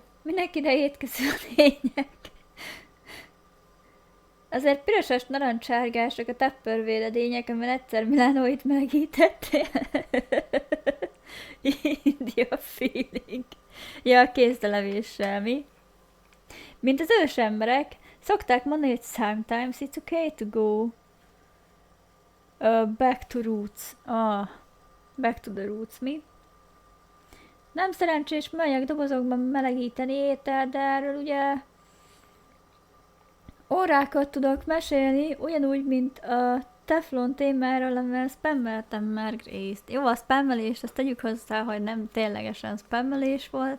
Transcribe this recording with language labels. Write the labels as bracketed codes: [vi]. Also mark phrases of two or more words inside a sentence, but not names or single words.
[hu] Minek ide étkező a lényeg? Azért pirosas narancsárgások a tupperware-edények, amivel egyszer Milánóit melegítettél. [en] India feeling. [hu] Ja, a kézlelevéssel, mi? Mint az ős emberek, szokták mondani, hogy [en] sometimes it's okay to go back to roots. Back to the roots, [hu] mi? Nem szerencsés műanyag dobozokban melegíteni étel, de erről ugye órákat tudok mesélni, ugyanúgy, mint a teflon témáról, amivel spammeltem már részt. Jó, a spammelést, azt tegyük hozzá, hogy nem ténylegesen spammelés volt.